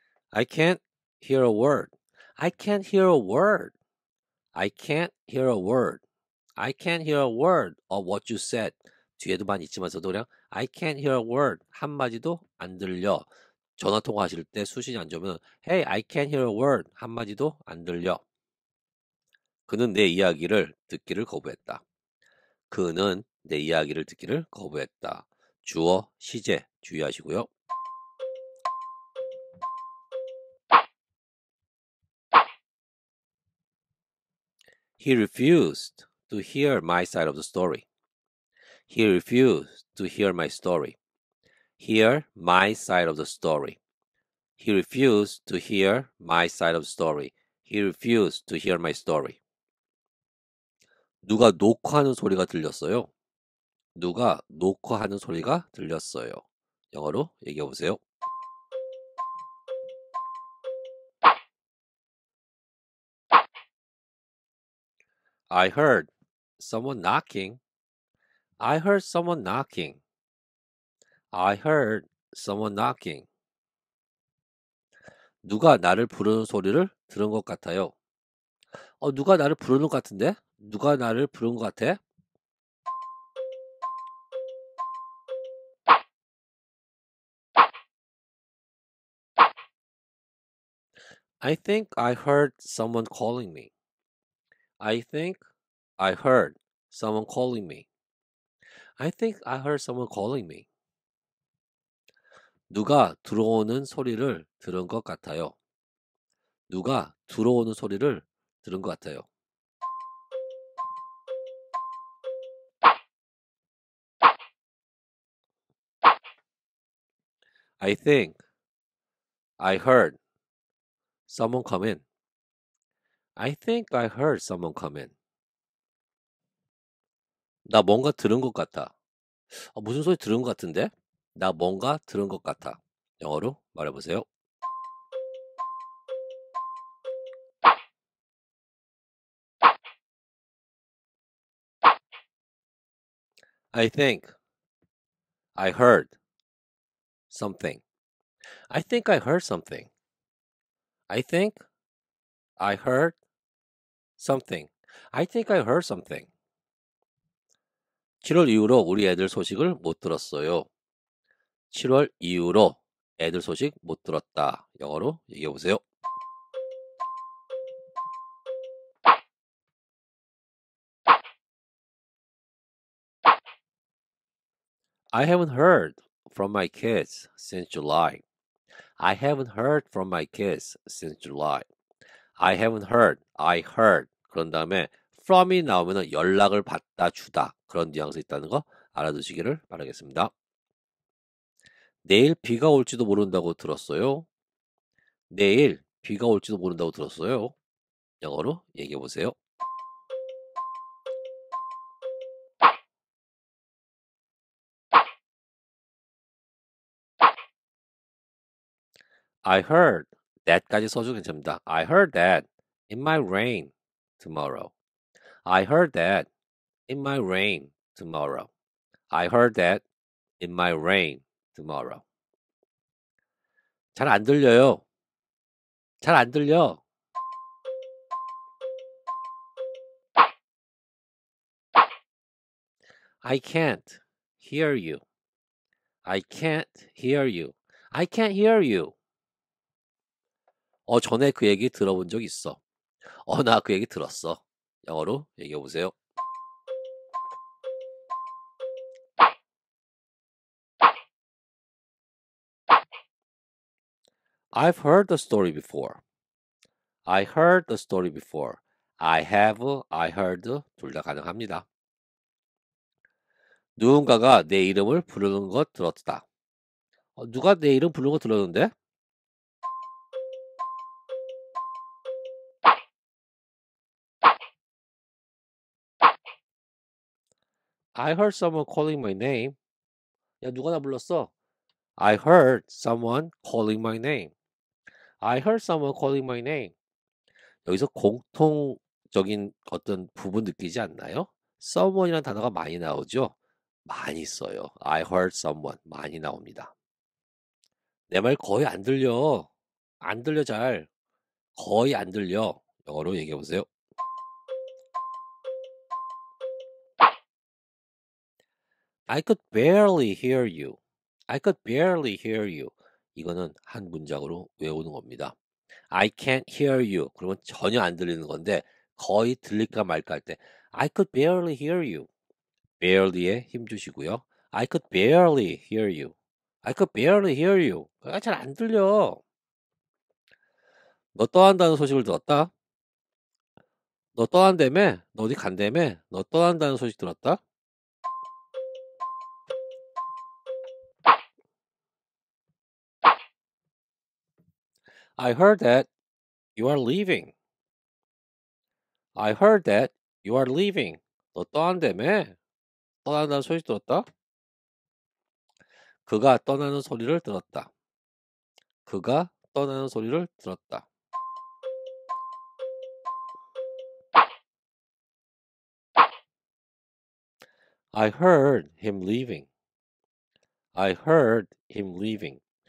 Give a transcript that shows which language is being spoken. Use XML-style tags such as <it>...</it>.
<en>I can't hear a word. I can't hear a word. I can't hear a word. I can't hear a word of what you said.</en> <ko>뒤에도만 있지만서도 그냥</ko> <en>I can't hear a word.</en> <ko>한마디도 안 들려. 전화 통화하실 때 수신이 안 좋으면</ko> <en>Hey, I can't hear a word.</en> <ko>한마디도 안 들려. 그는 내 이야기를 듣기를 거부했다. 그는 내 이야기를 듣기를 거부했다. 주어, 시제 주의하시고요.</ko> <en>He refused to hear my side of the story. He refused to hear my story. Hear my side of the story. He refused to hear my side of the story. He refused to hear my story.</en> <ko>누가 녹화하는 소리가 들렸어요. 누가 녹화하는 소리가 들렸어요. 영어로 얘기해 보세요.</ko> <en>I heard someone knocking. I heard someone knocking. I heard someone knocking.</en> <ko>누가 나를 부르는 소리를 들은 것 같아요. 누가 나를 부르는 것 같은데? 누가 나를 부르는 것 같아?</ko> <en>I think I heard someone calling me. I think I heard someone calling me. I think I heard someone calling me.</en> <ko>누가 들어오는 소리를 들은 것 같아요. 누가 들어오는 소리를 들은 것 같아요.</ko> <en>I think I heard someone come in. I think I heard someone come in.</en> <ko>나 뭔가 들은 것 같아. 무슨 소리 들은 것 같은데? 나 뭔가 들은 것 같아. 영어로 말해보세요.</ko> <en>I think I heard something. I think I heard something. I think I heard something. I think I heard something.</en> <ko>7월 이후로 우리 애들 소식을 못 들었어요. 7월 이후로 애들 소식 못 들었다. 영어로 얘기해 보세요.</ko> <en>I haven't heard from my kids since July. I haven't heard from my kids since July. I haven't heard. I heard.</en> <ko>그런 다음에 from이 나오면 연락을 받다 주다. 그런 뉘앙스 있다는 거 알아두시기를 바라겠습니다. 내일 비가 올지도 모른다고 들었어요. 내일 비가 올지도 모른다고 들었어요. 영어로 얘기해 보세요.</ko> <en>I heard that</en> <ko>까지 써도 괜찮습니다.</ko> <en>I heard that it might rain tomorrow. I heard that it might rain tomorrow. I heard that it might rain tomorrow.</en> <ko>잘 안 들려요. 잘 안 들려.</ko> <en>I can't hear you. I can't hear you. I can't hear you.</en> <ko>전에 그 얘기 들어본 적 있어. 나 그 얘기 들었어. 영어로 얘기해 보세요.</ko> <en>I've heard the story before. I heard the story before. I have, I heard</en> <ko>둘 다 가능합니다. 누군가가 내 이름을 부르는 것 들었다. 누가 내 이름 부르는 거 들었는데?</ko> <en>I heard someone calling my name.</en> <ko>야, 누가 나 불렀어?</ko> <en>I heard someone calling my name. I heard someone calling my name.</en> <ko>여기서 공통적인 어떤 부분 느끼지 않나요? someone이라는 단어가 많이 나오죠? 많이 써요.</ko> <en>I heard someone</en> <ko>많이 나옵니다. 내 말 거의 안 들려. 안 들려 잘. 거의 안 들려. 영어로 얘기해 보세요.</ko> <en>I could barely hear you. I could barely hear you.</en> <ko>이거는 한 문장으로 외우는 겁니다.</ko> <en>I can't hear you.</en> <ko>그러면 전혀 안 들리는 건데 거의 들릴까 말까 할 때</ko> <en>I could barely hear you.</en> <ko>barely에 힘 주시고요.</ko> <en>I could barely hear you. I could barely hear you.</en> <ko>잘 안 들려. 너 떠난다는 소식을 들었다? 너 떠난다며? 너 어디 간다며? 너 떠난다는 소식 들었다?</ko> <en>I heard that you are leaving. I heard that you are leaving.</en> <ko>너 떠난다며? 떠난다는 소식 들었다? 그가 떠나는 소리를 들었다. 그가 떠나는 소리를 들었다.</ko> <en>I heard him leaving. I heard him leaving.</en>